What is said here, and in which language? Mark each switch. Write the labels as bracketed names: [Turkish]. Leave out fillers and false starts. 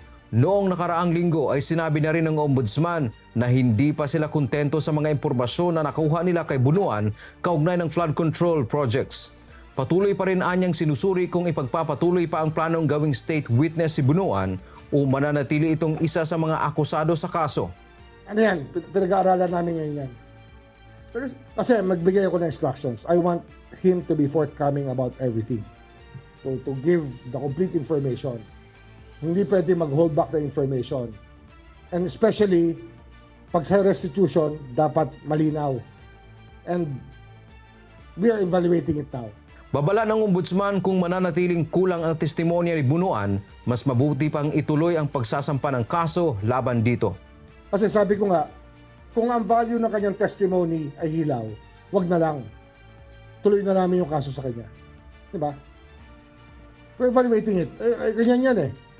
[Filipino] Noong nakaraang linggo ay sinabi na rin ng Ombudsman na hindi pa sila kontento sa mga impormasyon na nakuha nila kay Bonoan kaugnay ng flood control projects. Patuloy pa rin anyang sinusuri kung ipagpapatuloy pa ang planong gawing state witness si Bonoan o mananatili itong isa sa mga akusado sa kaso. Ano yan? Pinag-aaralan namin ngayon yan. Pero, kasi magbigay ako ng instructions. [English] I want him to be forthcoming about everything. To give the complete information. [Filipino] Hindi pwede mag- [English] hold back the information. And especially, [Filipino] pag sa restitution, dapat malinaw. [English] And we are evaluating it now. [Filipino] Babala ng ombudsman kung mananatiling kulang ang testimonya ni Bunuan, mas mabuti pang ituloy ang pagsasampa ng kaso laban dito. Kasi sabi ko nga, kung ang value ng kanyang testimony ay hilaw, wag na lang. Tuloy na namin yung kaso sa kanya. Diba? [English] We're evaluating it. [Filipino] Ganyan yan eh.